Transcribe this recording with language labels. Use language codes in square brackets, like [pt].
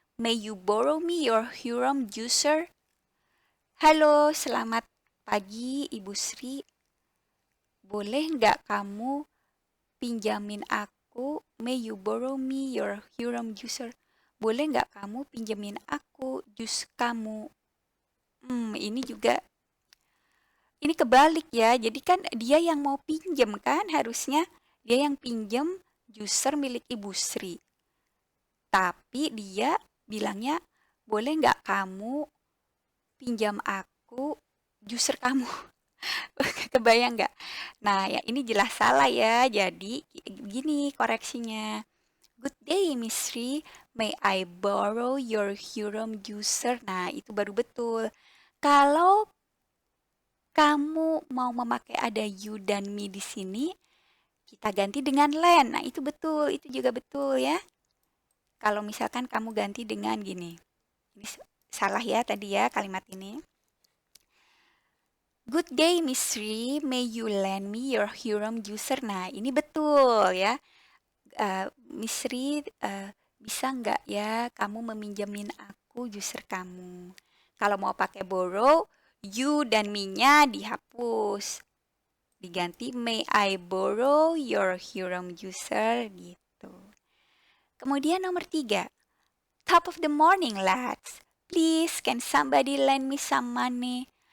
[en] May you borrow me your Huron juicer? [id] Halo, selamat pagi Ibu Sri. Boleh nggak kamu pinjamin aku? [en] May you borrow me your Huron juicer? [id] Boleh nggak kamu pinjamin aku jus kamu? Ini kebalik ya. Jadi kan dia yang mau pinjam kan, harusnya dia yang pinjam juicer milik Ibu Sri. Tapi dia bilangnya, boleh nggak kamu pinjam aku juicer kamu? Kebayang nggak? Nah, ya ini jelas salah ya. Jadi gini koreksinya. [en] Good day, Miss Sri. May I borrow your Huron juicer? [id] Nah, itu baru betul. Kalau kamu mau memakai ada you dan me di sini, kita ganti dengan lend. Nah, itu betul. Itu juga betul ya. Kalau misalkan kamu ganti dengan gini. Ini salah ya tadi ya kalimat ini. [en] Good day, Miss Sri. May you lend me your Huron juicer? [id] Nah, ini betul ya. Miss Sri, bisa nggak ya kamu meminjamin aku juicer kamu? Kalau mau pakai borrow, you dan me-nya dihapus. Diganti, [en] may I borrow your Huron juicer? [id] Gitu. Kemudian nomor 3. [en] Top of the morning, lads. Please, can somebody lend me some money?